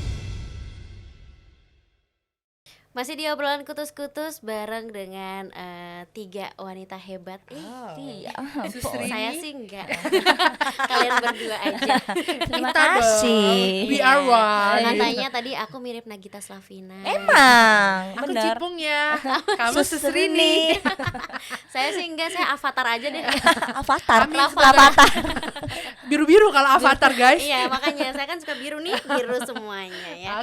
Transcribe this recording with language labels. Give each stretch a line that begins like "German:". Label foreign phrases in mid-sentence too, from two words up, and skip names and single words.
Indonesian: Masih di obrolan kutus-kutus bareng dengan 3 wanita hebat. Iya. Susri. Saya sih enggak. Kalian berdua aja. Terima Kita kasih. dong.
English: We are one.
Indonesian: Katanya tadi aku mirip Nagita Slavina. Emang, Aku bener. Cipung ya. Kamu Susrini. Saya sih enggak, saya avatar aja deh. Avatar, Amin, Avatar. Biru-biru kalau avatar guys. Iya, makanya saya kan suka biru nih, biru semuanya ya.